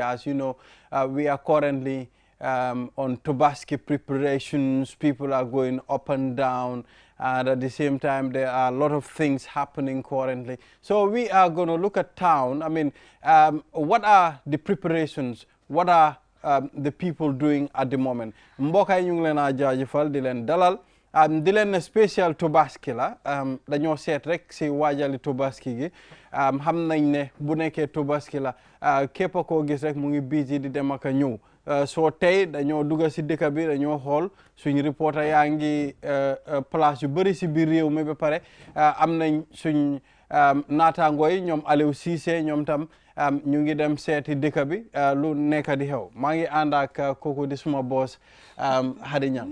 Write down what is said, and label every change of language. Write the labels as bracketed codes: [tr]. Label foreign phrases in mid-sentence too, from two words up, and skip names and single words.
[en] As you know, we are currently on Tobaski preparations. People are going up and down, and at the same time there are a lot of things happening currently. So we are going to look at town. I mean, what are the preparations? What are the people doing at the moment? [wo] Mbokk yi ñu ngi leen a jaajëfal di leen dalal di leen ne spécial Tobaski la dañoo seet rek si waajali Tobaski gi xam nañ ne bu nekkee Tobaski la képp koo gis rek mu ngi busy di dem ak a ñëw soo tey dañoo dugg si dëkk bi dañoo xool suñ reporter yaa ngi place yu bëri si biir réew mi ba pare am nañ suñ naataangoo yi ñoom Aliou Cissé ñoom tam ñu ngi dem seeti dëkk bi lu nekk di xew maa ngi ànd ak kooku di suma boss Hadi Ñang